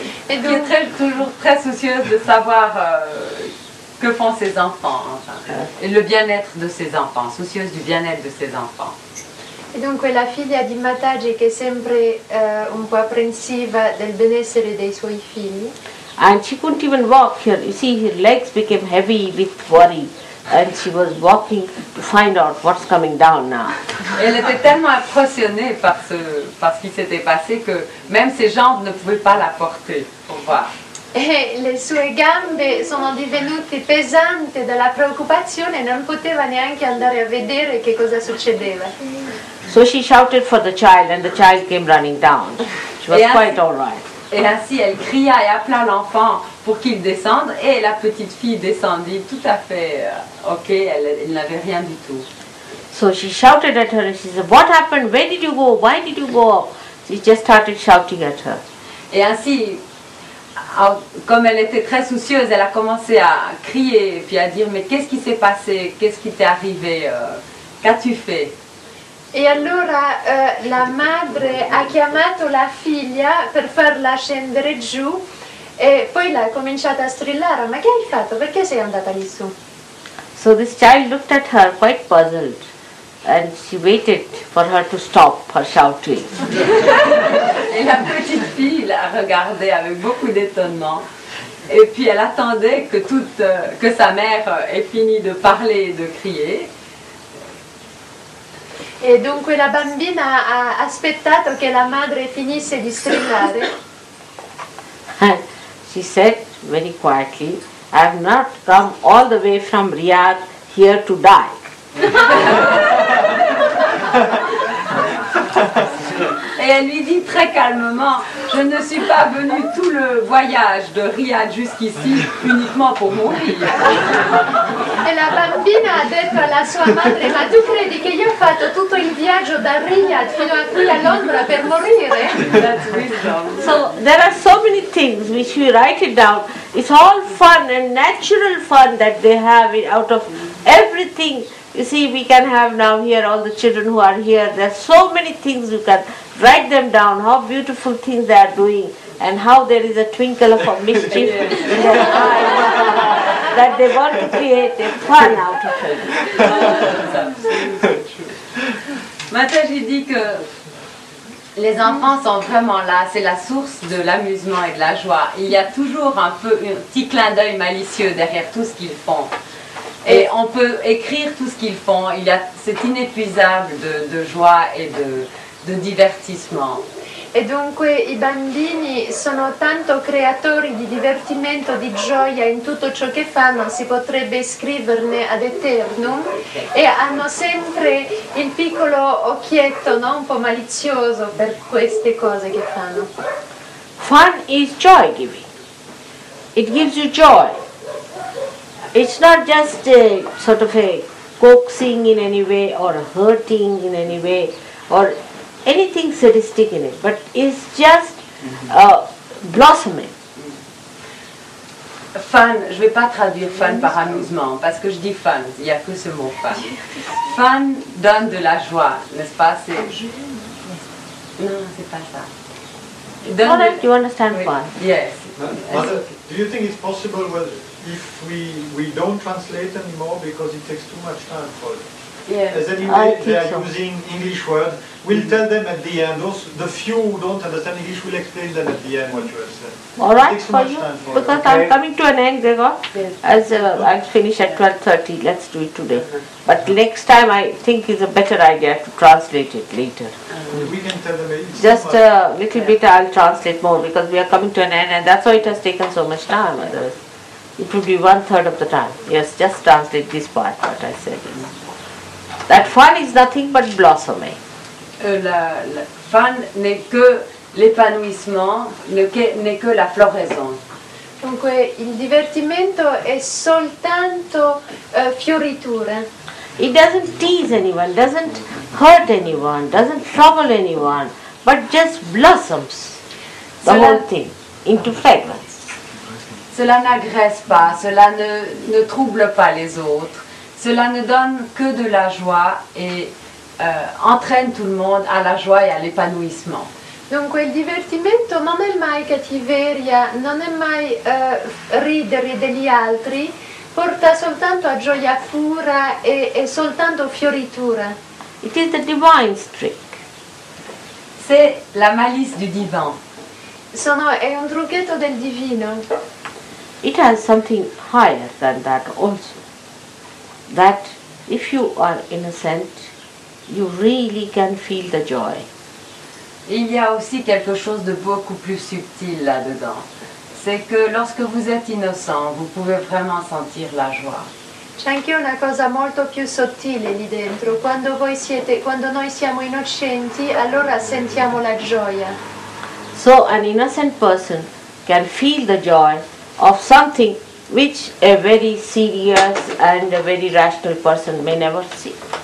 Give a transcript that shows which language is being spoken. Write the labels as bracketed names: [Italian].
[French] Et donc, qui est toujours très soucieuse de savoir que font ses enfants, enfin, et le bien-être de ses enfants, soucieuse du bien-être de ses enfants. [Italian] E dunque la figlia di Mataji che è sempre un po' apprensiva del benessere dei suoi figli. [English] And she couldn't even walk here. You see, her legs became heavy with worry. And she was walking to find out what's coming down now. [French] Et elle était tellement impressionnée par ce qui s'était passé que même ses jambes ne pouvaient pas la porter pour voir. [Italian] E le sue gambe sono divenute pesanti dalla preoccupazione e non poteva neanche andare a vedere che cosa succedeva. [English] So she shouted for the child and the child came running down. She was quite all right. [French] Et ainsi elle cria et appela l'enfant pour qu'il descende et la petite fille descendit tout à fait ok, elle n'avait rien du tout. [English] So she shouted at her and she said, "What happened? Where did you go? Why did you go?" She just started shouting at her. [French] Et ainsi, comme elle était très soucieuse, elle a commencé à crier puis à dire mais qu'est-ce qui s'est passé? Qu'est-ce qui t'est arrivé? Qu'as-tu fait? [Italian] E allora la madre ha chiamato la figlia per farla scendere giù e poi l'ha cominciata a strillare: ma che hai fatto? Perché sei andata lì su? [English] So this child looked at her quite puzzled and she waited for her to stop her shouting. [French] Et la petite fille la regardait avec beaucoup d'étonnement et puis elle attendait que sa mère ait fini de parler et de crier. [Italian] E dunque la bambina ha aspettato che la madre finisse di strillare. [English] And she said very quietly, "I have not come all the way from Riyadh here to die." [French] Et elle lui dit très calmement, je ne suis pas venue tout le voyage de Riyad jusqu'ici uniquement pour mourir. [Italian] E la bambina ha detto alla sua madre: ma tu credi che io ho fatto tutto il viaggio da Riyadh fino a qui a Londra per morire? [English] So there are so many things which we write it down. It's all fun and natural fun that they have it out of everything. You see, we can have now here all the children who are here. There are so many things you can write them down, how beautiful things they are doing and how there is a twinkle of a mischief in their eyes that they want to create a fun out of it. [French] Mataji dit que les enfants sont vraiment là, c'est la source de l'amusement et de la joie. Il y a toujours un petit clin d'œil malicieux derrière tout ce qu'ils font. Et on peut écrire tout ce qu'ils font, c'est inépuisable de joie et de divertissement. [Italian] E dunque i bambini sono tanto creatori di divertimento, di gioia in tutto ciò che fanno, si potrebbe scriverne ad eternum, e hanno sempre il piccolo occhietto, no? Un po' malizioso per queste cose che fanno. [English] Fun is joy giving. It gives you joy. It's not just a sort of a coaxing in any way or hurting in any way or anything sadistic in it, but it's just blossoming. [French] Fun, je ne vais pas traduire fun par amusement, parce que je dis fun, il n'y a que ce mot fun. Fun donne de la joie, n'est-ce pas? Non, c'est pas ça. [English] Do you understand fun? Yes. Mother, do you think it's possible if we don't translate anymore because it takes too much time for Yes. as I anyway think they are so. using English words, we'll tell them at the end. Those, the few who don't understand English will explain them at the end what you have said. All right Takes too for much you? time for Because you. I'm coming to an end, Gregor. Yes. As I'll finish at 12:30, let's do it today. But next time I think it's a better idea to translate it later. We can tell them it's Just too much. a little bit I'll translate more because we are coming to an end and that's why it has taken so much time. Otherwise, it would be 1/3 of the time. Yes, just translate this part, what I said. That fun is nothing but blossoming. [French] La fan n'est que l'épanouissement, n'est que la floraison. [Italian] Dunque il divertimento è soltanto fioritura. [English] It doesn't tease anyone, doesn't hurt anyone, doesn't trouble anyone, but just blossoms the [French] Cela- [English] whole thing into fragrance. [French] Cela n'agresse pas, cela ne trouble pas les autres, cela ne donne que de la joie et entraîne tout le monde à la joie et à l'épanouissement. [Italian] Dunque il divertimento non è mai cattiveria, non è mai ridere degli altri, porta soltanto a gioia pura e soltanto fioritura. [English] It is the divine trick. [French] C'est la malice du divin. [Italian] È un trucchetto del divino. [English] It has something higher than that also. That if you are innocent, you really can feel the joy. [French] Il y a aussi quelque chose de beaucoup plus subtil là-dedans. C'est que lorsque vous êtes innocent, vous pouvez vraiment sentir la joie. [Italian] C'è anche una cosa molto più sottile lì dentro. Quando noi siamo innocenti, allora sentiamo la gioia. [English] So an innocent person can feel the joy of something which a very serious and a very rational person may never see.